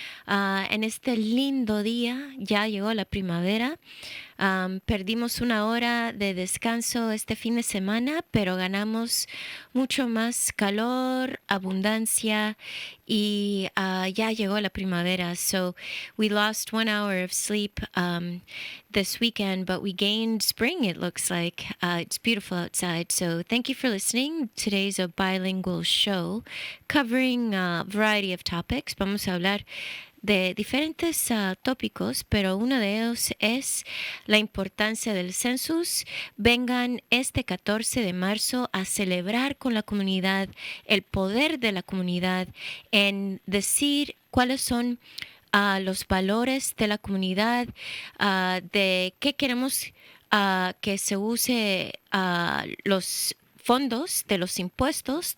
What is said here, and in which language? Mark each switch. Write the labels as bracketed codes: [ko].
[es] En este lindo día, ya llegó la primavera. Perdimos una hora de descanso este fin de semana, pero ganamos mucho más calor, abundancia y ya llegó la primavera. [en] So we lost 1 hour of sleep this weekend, but we gained spring, it looks like. It's beautiful outside. So thank you for listening. Today's a bilingual show covering a variety of topics. [es] Vamos a hablar de diferentes tópicos, pero uno de ellos es la importancia del census. Vengan este 14 de marzo a celebrar con la comunidad el poder de la comunidad en decir cuáles son los valores de la comunidad, de qué queremos que se use los fondos de los impuestos.